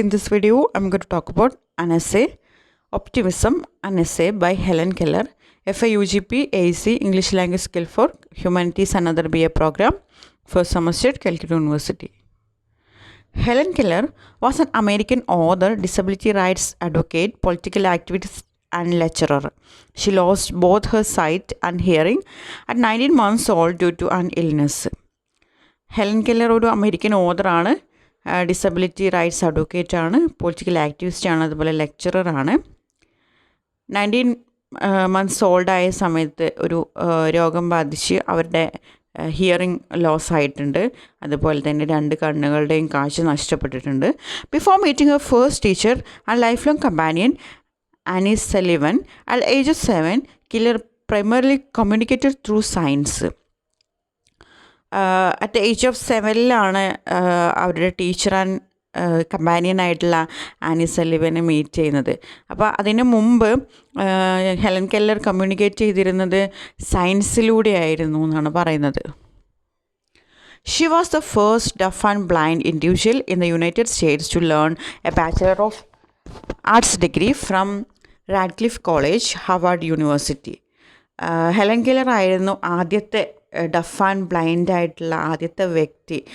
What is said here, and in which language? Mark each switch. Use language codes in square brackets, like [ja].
[en] In this video, I'm going to talk about an essay, Optimism, an essay by Helen Keller, FIUGP AEC English Language Skill for Humanities and Other BA program, first semester at Calcutta University. Helen Keller was an American author, disability rights advocate, political activist, and lecturer. She lost both her sight and hearing at 19 months old due to an illness. [ml] Helen Keller ഒരു American ഓതറാണ്, disability rights advocate ആണ്, political activist ആണ്, അതുപോലെ ലെക്ചററാണ്. 19 months ഓൾഡായ സമയത്ത് ഒരു രോഗം ബാധിച്ച് അവരുടെ hearing loss ആയിട്ടുണ്ട്. അതുപോലെ തന്നെ 2 കണ്ണുകളുടെയും കാഴ്ച നഷ്ടപ്പെട്ടിട്ടുണ്ട്. [en] Before meeting her first teacher and lifelong companion Annie Sullivan at age of 7, Keller primarily communicated through science. At the age of 7 [ml] അവരുടെ ടീച്ചർ ആൻഡ് കമ്പാനിയനായിട്ടുള്ള ആനി സലിവനെ മീറ്റ് ചെയ്യുന്നത്. അപ്പോൾ അതിന് മുമ്പ് ഹെലൻ കെല്ലർ കമ്മ്യൂണിക്കേറ്റ് ചെയ്തിരുന്നത് സയൻസിലൂടെയായിരുന്നു എന്നാണ് പറയുന്നത്. [en] She was the first deaf and blind individual in the United States to learn a Bachelor of Arts degree from Radcliffe College, Harvard University. [ml] Helen Keller ആയിരുന്നു ആദ്യത്തെ duff and blind ആയിട്ടുള്ള ആദ്യത്തെ വ്യക്തി.